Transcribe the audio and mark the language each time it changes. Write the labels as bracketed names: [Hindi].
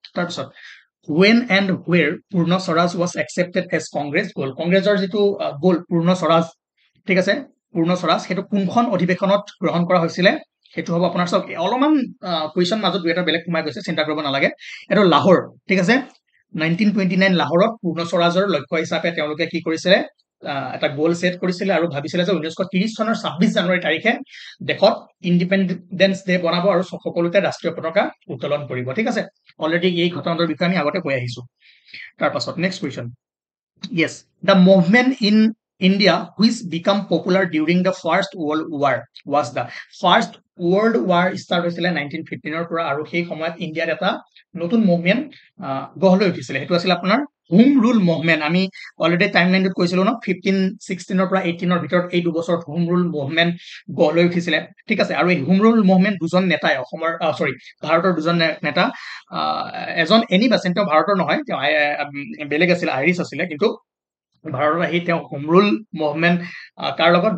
[Assamese] তাৰপিছত [English] when and where Purna Swaraj was accepted as Congress goal? [Assamese] কংগ্ৰেছৰ যিটো গোল পূৰ্ণ স্বৰাজ, ঠিক আছে, পূৰ্ণ স্বৰাজ, সেইটো কোনখন অধিৱেশনত গ্ৰহণ কৰা হৈছিলে? সেইটো হ'ব আপোনাৰ, চাওক অলপমান কুৱেশ্যন মাজত দুই এটা বেলেগ সোমাই গৈছে, চিন্তা কৰিব নালাগে। এইটো লাহোৰ, ঠিক আছে। 1929 লাহোৰত পূৰ্ণ স্বৰাজৰ লক্ষ্য হিচাপে তেওঁলোকে কি কৰিছিলে? এটা গ'ল ছেট কৰিছিলে আৰু ভাবিছিলে যে 1930 চনৰ 26 জানুৱাৰী তাৰিখে দেশত ইণ্ডিপেণ্ডেন্স ডে বনাব আৰু সকলোতে ৰাষ্ট্ৰীয় পতাকা উত্তোলন কৰিব, ঠিক আছে। অলৰেডি এই ঘটনাটোৰ বিষয়ে আমি আগতে কৈ আহিছো। তাৰ পাছত next question, [English] yes, the movement in India which become popular during the first world war was the first world war start [Assamese] হৈছিলে 1915 পৰা। আৰু সেই সময়ত ইণ্ডিয়াত এটা নতুন মুভমেণ্ট গঢ় লৈ উঠিছিলে, সেইটো আছিল আপোনাৰ হোম ৰুল মুভমেণ্ট। আমি অলৰেডি টাইম লাইনটোত কৈছিলো ন, 1516 পৰা 18 ভিতৰত এই দুবছৰত হোম ৰুল মুভমেণ্ট গঢ় লৈ উঠিছিলে, ঠিক আছে। আৰু এই হোম ৰুল মুভমেণ্ট দুজন নেতাই ভাৰতৰ দুজন নেতা, এজন এনি বাচেন, তেওঁ ভাৰতৰ নহয়, তেওঁ বেলেগ আছিলে, আইৰিছ আছিলে, কিন্তু ভাৰতত আহি তেওঁ হোম ৰুল মুভমেণ্ট কাৰ লগত?